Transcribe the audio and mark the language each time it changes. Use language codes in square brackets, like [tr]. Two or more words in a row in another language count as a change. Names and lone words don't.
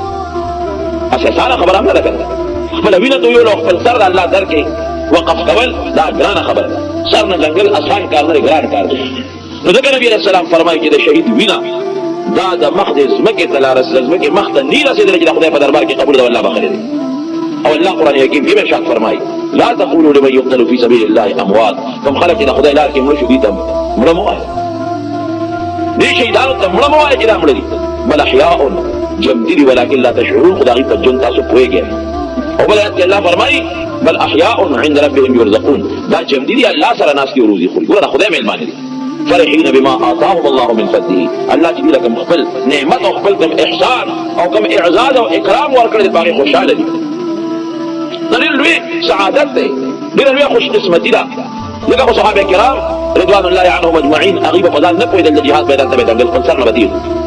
[ps] اساسانه خبره هم نه ده کنه، خپله وینه تویول او خپل سر د الله درکې وقف کول دا ګرانه خبره ده. سر نه ځنګل اسان کار نه دی، ګران کار دی. نو ځکه نبي [ar] علیه السلام [ps] فرمایي چې د شهید وینه دا د مخ د ځمکې ته لا رسېدل، ځمکې مخ ته نه رسېدلې چې د خدای په دربار کې قبول ده او الله بخلي دی. او الله قرآن حکیم کې ارشاد فرمایي [ar] لا تقولوا لمن يقتل في سبيل الله اموات. [ps] کوم خلک چې د خدای لار کې مړه شو دي ته مړه مه وایه، دې شهیدانو ته مړه مه وایه چې دا مړه دي، [ar] بل احیاء [ps] ژوندي دي [ar] ولکن لا تشعرون، [ps] خو د هغوی په ژوند تاسو پوهېږئ. او بل آیت کې الله فرمایي [ar] بل احیاء عند ربهم يرزقون، [ps] دا ژوندي دي الله سره ناستې او روزي خوري. ګوره د خدای مېلمانه دي. [ar] فرحين بما آتاهم الله من فضله، [ps] الله چې دوی له کوم خپل نعمت او خپل کوم احسان او کوم اعزاز او اکرام ورکړی دی په هغې خوشحاله دي. دا ډېر لوی سعادت دی، ډېره لویه خوش قسمتي ده. ځکه خو صحابه کرام [ar] رضوان الله عنهم اجمعین [ps] هغوی به په ځان نه پوهېدل د جهاد میدان ته به دنګل خپل سر نه به تېر